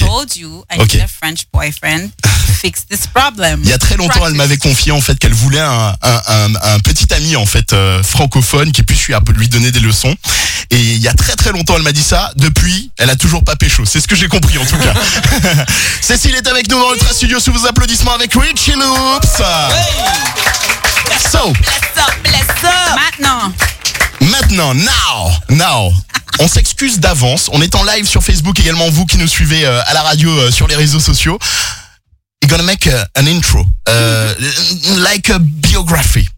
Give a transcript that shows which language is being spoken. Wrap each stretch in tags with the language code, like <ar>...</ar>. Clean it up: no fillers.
<en>I told you I need a French boyfriend to fix this problem.</en> <fr>Il y a très longtemps, elle m'avait confié en fait qu'elle voulait un petit ami en fait francophone qui puisse lui donner des leçons. Et il y a très très longtemps, elle m'a dit ça. Depuis, elle a toujours pas pécho. C'est ce que j'ai compris en tout cas. Cécile est avec nous dans Ultra Studio sous vos applaudissements avec Richie Loops.</fr> <en>Hey. So. Bless up.</en> <fr>Maintenant,</fr> <en>now.</en> <fr>On s'excuse d'avance. On est en live sur Facebook également. Vous qui nous suivez à la radio, sur les réseaux sociaux.</fr> <en>We're gonna make an intro, like a biography.</en>